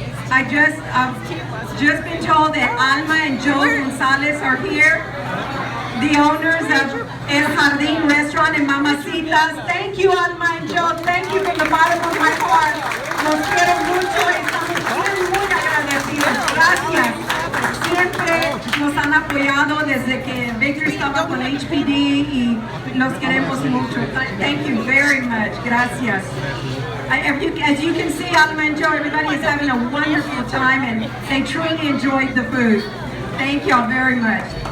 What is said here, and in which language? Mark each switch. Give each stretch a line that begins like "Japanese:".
English: I've just been told that Alma and Jo Gonzalez are here, the owners of El Jardín Restaurant and Mamacitas. Thank you, Alma and Jo. Thank you from the bottom of my heart.
Spanish: Los quiero mucho. Estamos muy agradecidos. Gracias. Siempre nos han apoyado desde que Victor estaba con HPD y los queremos mucho.
English: Thank you very much.
Spanish: Gracias.
English: As you can see, Alma and Jo, everybody is having a wonderful time and they truly enjoyed the food. Thank y'all very much.